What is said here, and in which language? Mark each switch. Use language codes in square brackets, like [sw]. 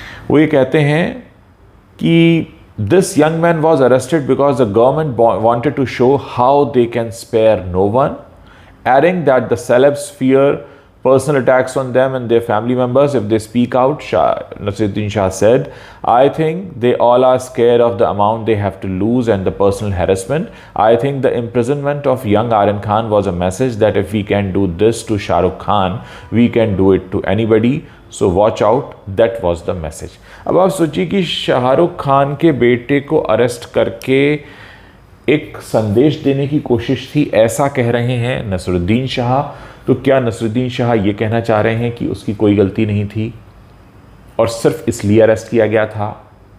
[hi] वो ये कहते हैं कि [en] This young man was arrested because the government wanted to show how they can spare no one, adding that the celebs fear personal attacks on them and their family members if they speak out. Nasiruddin Shah said, I think they all are scared of the amount they have to lose and the personal harassment. I think the imprisonment of young Aryan Khan was a message that if we can do this to Shah Rukh Khan, we can do it to anybody. So watch out. That was the message. [hi] अब आप सोचिए कि शाहरुख खान के बेटे को arrest करके एक संदेश देने की कोशिश थी, ऐसा कह रहे हैं नसरुद्दीन शाह। तो क्या नसरुद्दीन शाह ये कहना चाह रहे हैं कि उसकी कोई गलती नहीं थी और सिर्फ इसलिए अरेस्ट किया गया था?